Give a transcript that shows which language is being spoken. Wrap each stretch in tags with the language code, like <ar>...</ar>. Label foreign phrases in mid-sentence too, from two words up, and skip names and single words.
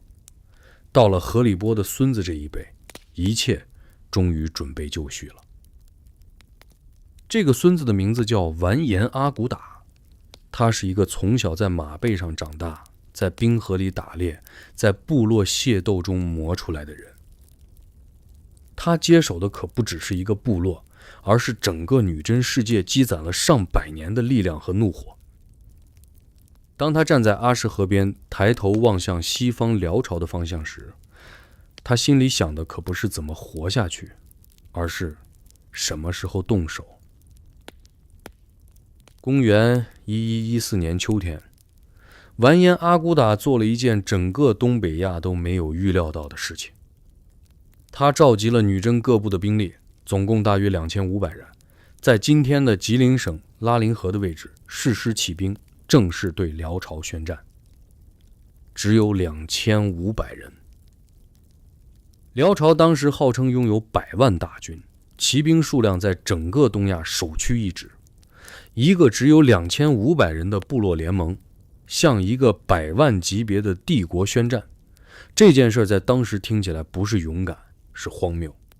<zh>到了何里波的孫子這一輩，一切終於準備就緒了。這個孫子的名字叫完顏阿骨打，他是一個從小在馬背上長大，在冰河裡打獵，在部落械鬥中磨出來的人。他接手的可不只是一個部落，而是整個女真世界積攢了上百年的力量和怒火。當他站在阿什河邊，抬頭望向西方遼朝的方向時，他心裡想的可不是怎麼活下去，而是什麼時候動手。公元1114年秋天，完颜阿骨打做了一件整個東北亞都沒有預料到的事情。他召集了女真各部的兵力，總共大約2500人，在今天的吉林省拉林河的位置誓师起兵，正式对遼朝宣戰。只有2500人。遼朝當時號稱擁有100萬大軍，騎兵數量在整個東亞首屈一指。一個只有2500人的部落聯盟，向一個100萬級別的帝國宣戰，這件事在當時聽起來不是勇敢，是荒謬。</zh>